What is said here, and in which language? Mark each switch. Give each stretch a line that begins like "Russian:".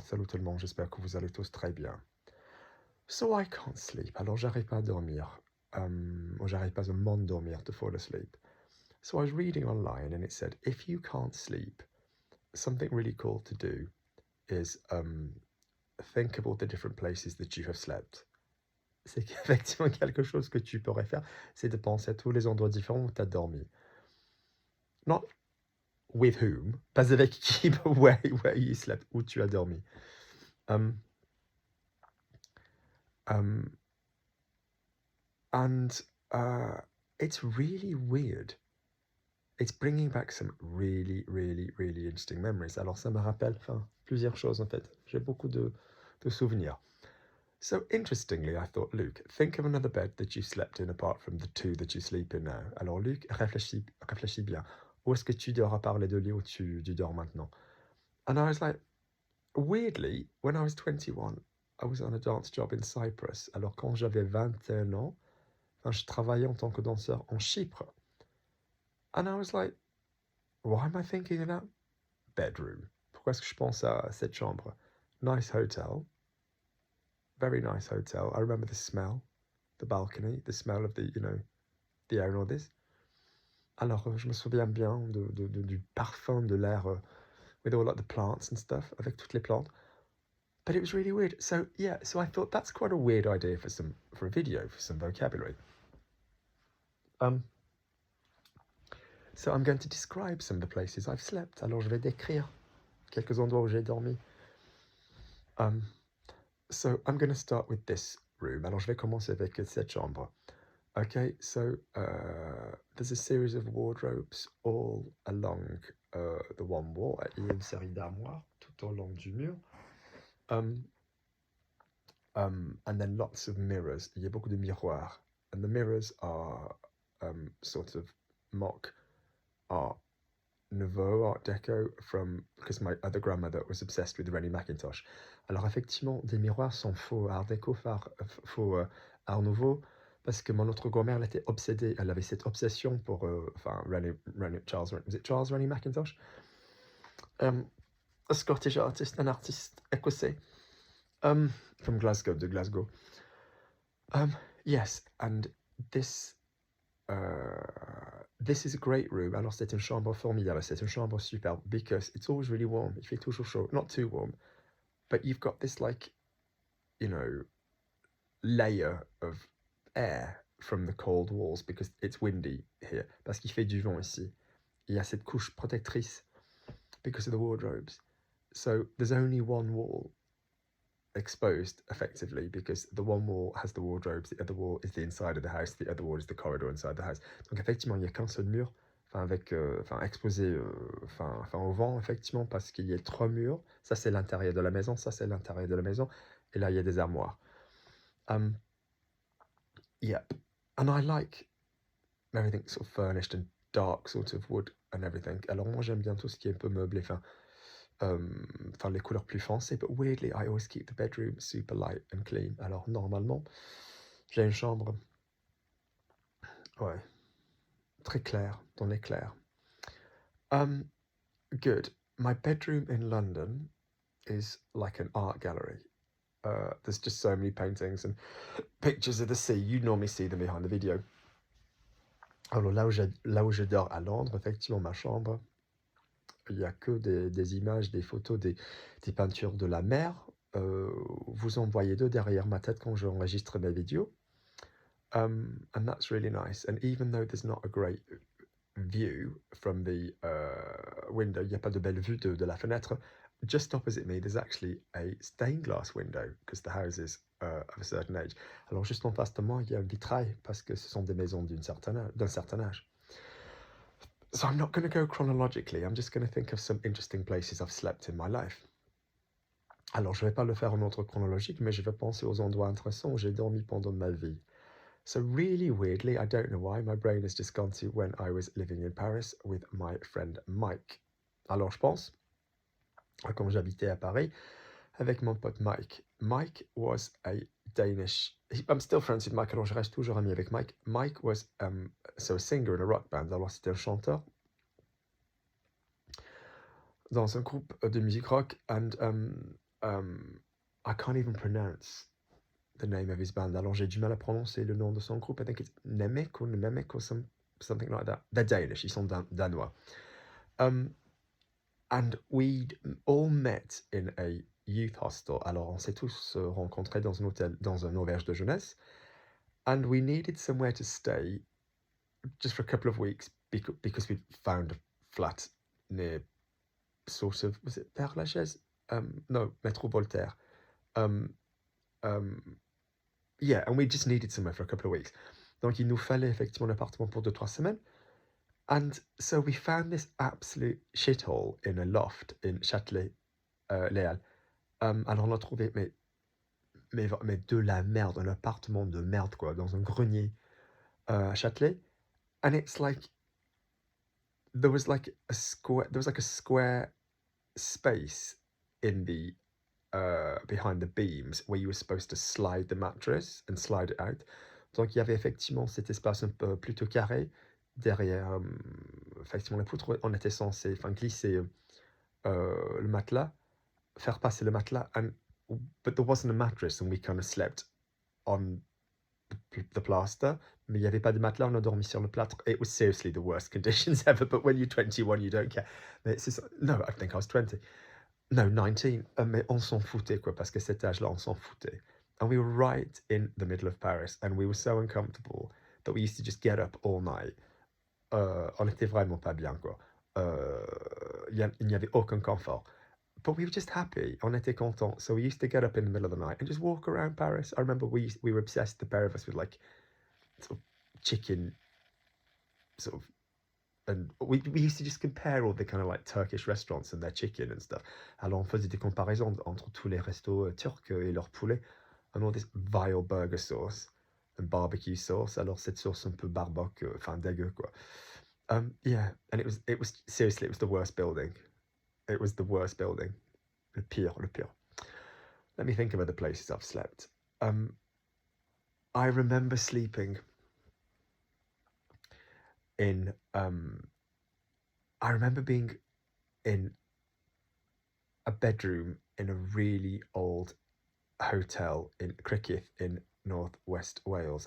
French: Salut tout le monde, j'espère que vous allez tous très bien.
English: So I can't sleep,
French: alors j'arrive pas à dormir. Or j'arrive pas à m'endormir,
English: to fall asleep. So I was reading online and it said, if you can't sleep, something really cool to do is think of all the different places that you have slept.
French: C'est qu'effectivement quelque chose que tu pourrais faire, c'est de penser à tous les endroits différents où tu as dormi.
English: Not with whom,
French: pas avec qui,
English: but where you slept,
French: où tu as dormi.
English: Um, and it's really weird. It's bringing back some really, really, really interesting memories.
French: Alors ça me rappelle plusieurs choses en fait. J'ai beaucoup de souvenirs.
English: So interestingly, I thought, Luke, think of another bed that you slept in apart from the two that you sleep in now.
French: Alors Luke, réfléchis bien. Où est-ce que tu dors à part les deux lits où tu dors maintenant?
English: And I was like, weirdly, when I was 21, I was on a dance job in Cyprus.
French: Alors quand j'avais 21 ans, je travaillais en tant que danseur en Chypre.
English: And I was like, why am I thinking of that bedroom?
French: Pourquoi est-ce que je pense à cette chambre?
English: Nice hotel. Very nice hotel. I remember the smell, the balcony, the smell of the air and all this.
French: Alors, je me souviens bien du parfum de l'air
English: with all like the plants and stuff,
French: avec toutes les plantes.
English: But it was really weird. So yeah, so I thought that's quite a weird idea for a video, for some vocabulary. So I'm going to describe some of the places I've slept.
French: Alors je vais décrire quelques endroits où j'ai dormi.
English: So I'm going to start with this room.
French: Alors je vais commencer avec cette chambre.
English: Okay, so there's a series of wardrobes all along the one wall.
French: Il y a une série d'armoires tout au long du mur.
English: And then lots of mirrors.
French: Il y a beaucoup de miroirs.
English: And the mirrors are sort of mock art nouveau, art deco, because my other grandmother was obsessed with Rennie Mackintosh.
French: Alors effectivement, des miroirs sont faux art déco, faux art nouveau, parce que mon autre grand-mère, elle était obsédée, elle avait cette obsession pour, Charles Rennie Mackintosh?
English: A Scottish artist, an artist écossais, from Glasgow,
French: de Glasgow.
English: Yes, and this is a great room.
French: Alors c'est une chambre formidable, c'est une chambre superbe
English: because it's always really warm.
French: Il fait toujours chaud,
English: not too warm, but you've got this layer of air from the cold walls because it's windy here.
French: Parce qu'il fait du vent ici. Il y a cette couche protectrice
English: because of the wardrobes. So there's only one wall exposed effectively because the one wall has the wardrobes, the other wall is the inside of the house, the other wall is the corridor inside the house.
French: Donc effectivement, il n'y a qu'un seul mur, exposé au vent, effectivement, parce qu'il y a 3 murs. Ça, c'est l'intérieur de la maison, ça, c'est l'intérieur de la maison. Et là, il y a des armoires.
English: Yep. And I like everything sort of furnished and dark sort of wood and everything.
French: Alors moi, j'aime bien tout ce qui est un peu meublé, les couleurs plus foncées,
English: but weirdly, I always keep the bedroom super light and clean.
French: Alors, normalement, j'ai une chambre, ouais, très claire, dans l'éclair.
English: Good. My bedroom in London is like an art gallery. There's just so many paintings and pictures of the sea. You normally see them behind the video.
French: Alors, là où je dors à Londres, effectivement, ma chambre, il n'y a que des images, des photos, des peintures de la mer. Vous en voyez deux derrière ma tête quand j'enregistre mes vidéos.
English: And that's really nice. And even though there's not a great view from the window,
French: il n'y a pas de belle vue de la fenêtre,
English: just opposite me, there's actually a stained glass window because the house is of a certain age.
French: Alors juste en face de moi, il y a un vitrail parce que ce sont des maisons d'un certain âge.
English: So I'm not going to go chronologically, I'm just going to think of some interesting places I've slept in my life.
French: Alors, je ne vais pas le faire en ordre chronologique, mais je vais penser aux endroits intéressants où j'ai dormi pendant ma vie.
English: So really weirdly, I don't know why, my brain has just gone to when I was living in Paris with my friend Mike.
French: Alors, je pense à quand j'habitais à Paris avec mon pote Mike.
English: Mike was a Danish... I'm still friends with Mike,
French: alors je reste toujours ami avec Mike.
English: Mike was a singer in a rock band,
French: alors c'était un chanteur. dans un groupe de musique rock,
English: and I can't even pronounce the name of his band.
French: Alors j'ai du mal à prononcer le nom de son groupe.
English: I think it's Nemek or something like that. They're Danish.
French: Ils sont danois.
English: And we'd all met in a youth hostel.
French: Alors on s'est tous rencontrés dans un hôtel, dans un auberge de jeunesse,
English: and we needed somewhere to stay just for a couple of weeks because we'd found a flat near sort of, was it Père Lachaise? No, Métro Voltaire. Yeah, and we just needed somewhere for a couple of weeks.
French: Donc il nous fallait effectivement un appartement pour 2-3 semaines.
English: And so we found this absolute shithole in a loft in Châtelet-Léal.
French: Alors on a trouvé, mais de la merde, un appartement de merde, quoi, dans un grenier à Châtelet.
English: And it's like, there was like a square space in the behind the beams where you were supposed to slide the mattress and slide it out.
French: Donc il y avait effectivement cet espace un peu plutôt carré derrière effectivement la poutre. On était censé glisser le matelas, faire passer le matelas,
English: but there wasn't a mattress and we kind of slept on the plaster,
French: mais il n'y avait pas de matelas, on a dormi sur le plâtre.
English: It was seriously the worst conditions ever, but when you're 21, you don't care. Mais no, I think I was 20. No, 19.
French: Mais on s'en foutait, quoi, parce que cet âge-là, on s'en foutait.
English: And we were right in the middle of Paris, and we were so uncomfortable that we used to just get up all night.
French: On était vraiment pas bien, quoi. Il n'y avait aucun confort.
English: But we were just happy.
French: On était contents.
English: So we used to get up in the middle of the night and just walk around Paris. I remember we were obsessed, the pair of us, with like sort of chicken, sort of, and we used to just compare all the kind of like Turkish restaurants and their chicken and stuff.
French: Alors on faisait des comparaisons entre tous les restos turcs et leur poulet,
English: and all this vile burger sauce and barbecue sauce.
French: Alors cette sauce un peu barboque, enfin dégueu, quoi.
English: Yeah, and it was seriously, it was the worst building. It was the worst building.
French: Le pire, le pire.
English: Let me think of other places I've slept. I remember sleeping in, I remember being in a bedroom in a really old hotel in Cricketh in northwest Wales.